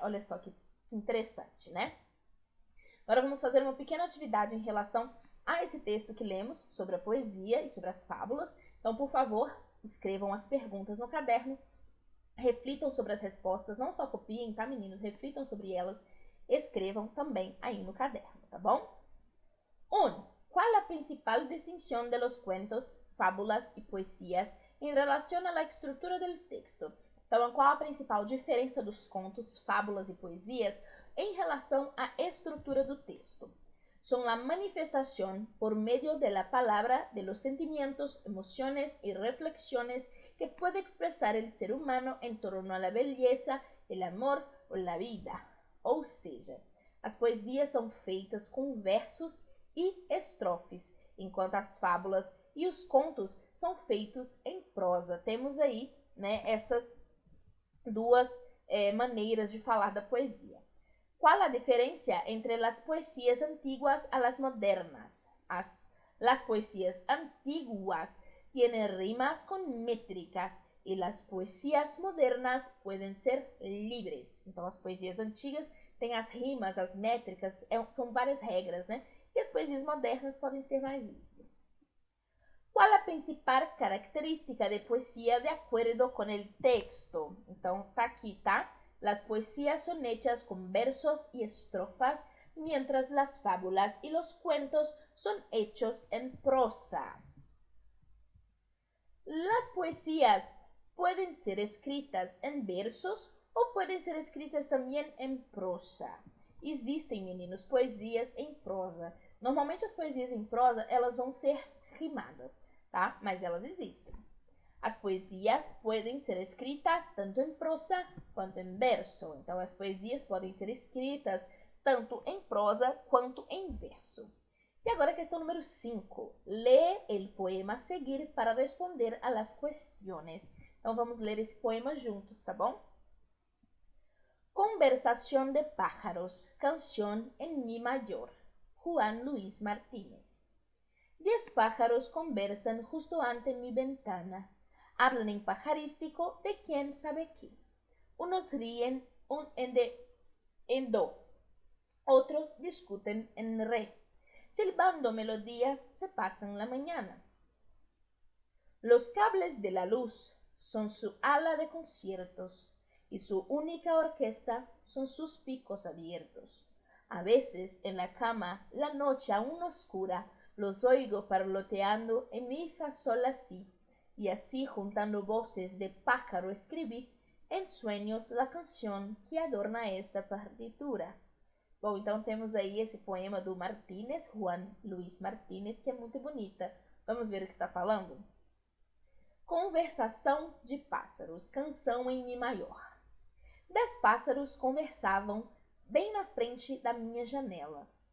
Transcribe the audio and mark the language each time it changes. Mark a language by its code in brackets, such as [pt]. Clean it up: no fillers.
[pt] Olha só que interessante, né? Agora vamos fazer uma pequena atividade em relação a esse texto que lemos sobre a poesia e sobre as fábulas. Então, por favor, escrevam as perguntas no caderno, reflitam sobre as respostas, não só copiem, tá, meninos? Reflitam sobre elas, escrevam também aí no caderno, tá bom? 1. [es] ¿Cuál la principal distinción de los cuentos, fábulas y poesías en relación a la estructura del texto? [pt] Então, qual a principal diferença dos contos, fábulas e poesias em relação à estrutura do texto? [es] Son la manifestación por medio de la palabra de los sentimientos, emociones y reflexiones que puede expresar el ser humano en torno a la belleza, el amor o la vida. [pt] Ou seja, as poesias são feitas com versos e estrofes, enquanto as fábulas e os contos são feitos em prosa. Temos aí, né, essas duas maneiras de falar da poesia. [es] ¿Cuál la diferencia entre las poesías antiguas a las modernas? Las poesías antiguas tienen rimas con métricas y las poesías modernas pueden ser libres. [pt] Então, as poesias antigas têm as rimas, as métricas, são várias regras, né? E as poesias modernas podem ser mais livres. [es] ¿Cuál la principal característica de poesía de acuerdo con el texto? [pt] Então, tá aqui, tá? [es] Las poesías son hechas con versos y estrofas, mientras las fábulas y los cuentos son hechos en prosa. Las poesías pueden ser escritas en versos ou pueden ser escritas [pt] também em prosa. Existem, meninos, poesias em prosa. Normalmente as poesias em prosa, elas vão ser rimadas, tá? Mas elas existem. As poesias podem ser escritas tanto em prosa quanto em verso. Então, as poesias podem ser escritas tanto em prosa quanto em verso. E agora a questão número 5. Lê o poema a seguir para responder [es] a las cuestiones. [pt] Então, vamos ler esse poema juntos, tá bom? [es] Conversación de pájaros, canción en mi mayor. Juan Luis Martínez. 10 pájaros conversan justo ante mi ventana. Hablan en pajarístico de quién sabe qué. Unos ríen en do, otros discuten en re. Silbando melodías se pasan la mañana. Los cables de la luz son su ala de conciertos y su única orquesta son sus picos abiertos. A veces en la cama, la noche aún oscura, los oigo parloteando en mi fa sol la si, y así juntando voces de pájaro escribí en sueños la canción que adorna esta partitura. [pt] Bom, então temos aí esse poema do Martínez, Juan Luis Martínez, que é muito bonita. Vamos ver o que está falando? Conversação de pássaros, canção em mi maior. 10 pássaros conversavam bem na frente da minha janela.